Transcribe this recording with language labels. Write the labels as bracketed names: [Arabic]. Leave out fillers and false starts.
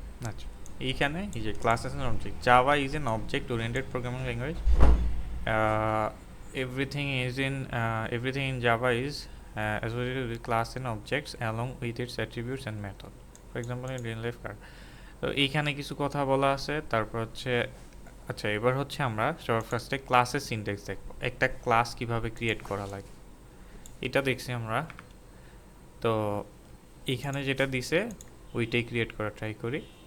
[Bangla] আচ্ছা, এইখানে এই যে [English] Class as an object, Java is an object oriented programming language. Everything in Java is associated with class and objects along with its attributes and method. For example, in real life car. [Bangla] তো এইখানে কিছু কথা বলা আছে, তারপর হচ্ছে আচ্ছা এবার হচ্ছে আমরা সবার ফার্স্টে ক্লাসের সিনট্যাক্স দেখবো, একটা ক্লাস কিভাবে ক্রিয়েট করা লাগে এটা দেখছি আমরা। তো এইখানে যেটা দিছে ওইটাই ক্রিয়েট করা ট্রাই করি।